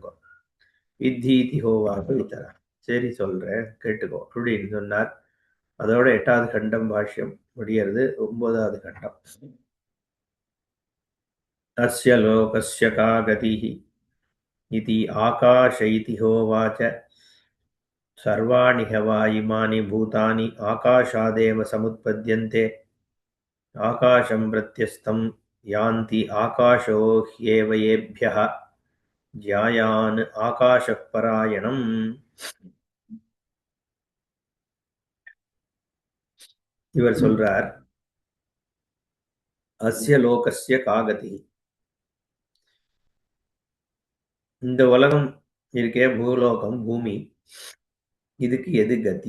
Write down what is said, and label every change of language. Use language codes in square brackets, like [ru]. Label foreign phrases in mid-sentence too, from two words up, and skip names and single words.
[sa] वित्तीति होवाच वित्तरा, [ta] சரி சொல்றேன் கேட்டுக்கோ அப்படின்னு சொன்னார். அதோட 8வது கண்டம் பாஷ்யம் முடிகிறது. 9வது கண்டம். [sa] अस्य लोकस्य का गतिः इति आकाश इति होवाच सर्वाणि ह वा इमानि भूतानि आकाशादेव समुत्पद्यन्ते आकाशं प्रत्यस्तं यान्ति आकाशो ह्येव येभ्यः ज्यायान् आकाशः परायणम्. [ta] இவர் சொல்றார், [sa] अस्य लोकस्य कागति. [ta] இந்த உலகம் இருக்கே, பூலோகம், பூமி, இதுக்கு எது கதி?